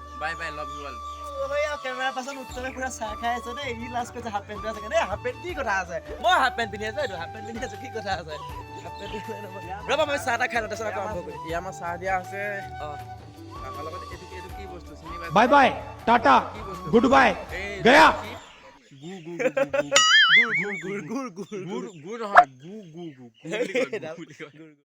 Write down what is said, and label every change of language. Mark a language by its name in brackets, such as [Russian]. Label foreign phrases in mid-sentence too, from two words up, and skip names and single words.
[English] bye love you all. [Assamese] কেমেৰাৰ পাছত উত্তমে পুৰা চাহ খাই আছে দেই। ই লাষ্ট কৈছে [English] half pant [Assamese] আছে দেই। [English] half pant [Assamese] কি কথা আছে? মই [English] half pant [Assamese] পিন্ধি আছোঁ, [English] half pant [Assamese] পিন্ধি আছোঁ, কি কথা আছে? [English] half pant [Assamese] ৰ'বা, মই চাহ এটা খাই লওঁ, তাৰপিছত আকৌ আৰম্ভ কৰিম। ইয়াৰ আমাৰ চাহ দিয়া আছে। তাৰ লগত এইটো কি বস্তু চিনি পাইছা? [English] bye bye tata good bye गया [Assamese] গুড় নহয় গু